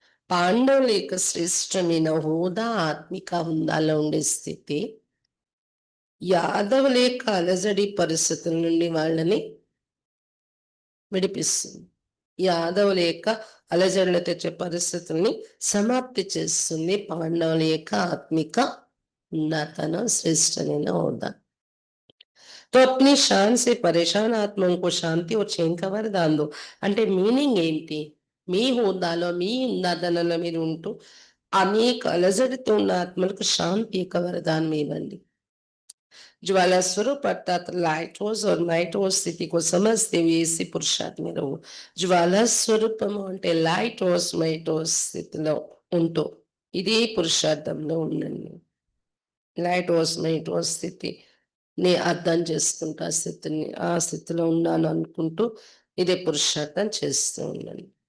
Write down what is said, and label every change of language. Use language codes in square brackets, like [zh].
[te] పాండవుల యొక్క శ్రేష్టమైన హోదా ఆత్మిక హుందాలో ఉండే స్థితి యాదవుల యొక్క అలజడి పరిస్థితుల నుండి వాళ్ళని విడిపిస్తుంది. యాదవుల యొక్క అలజడులు తెచ్చే పరిస్థితుల్ని సమాప్తి చేస్తుంది పాండవుల యొక్క ఆత్మిక ఉన్నతనం శ్రేష్టమైన హోదా. [hi] तो अपनी शान से परेशान आत्माओं को शांति और चैन का वरदान दो. [te] అంటే మీనింగ్ ఏంటి? మీ హోదాలో మీ ఉన్నతనంలో మీరు ఉంటూ అనేక అలజడితో ఉన్న ఆత్మలకు శాంతి యొక్క వరదానం ఇవ్వండి. [hi] ज्वाला स्वरूप अर्थात लाइट हाउस और नाइट हाउस स्थिति को समझते हुए इसी पुरुषार्थ में रहो. [te] ज्वाला స్వరూపము అంటే లైట్ హౌస్ నైట్ హౌస్ స్థితిలో ఉంటూ ఇదే పురుషార్థంలో ఉండండి. లైట్ హౌస్ నైట్ హౌస్ స్థితి ని అర్థం చేసుకుంటూ ఆ స్థితిలో ఉన్నాను అనుకుంటూ ఇదే పురుషార్థం చేస్తూ ఉండండి.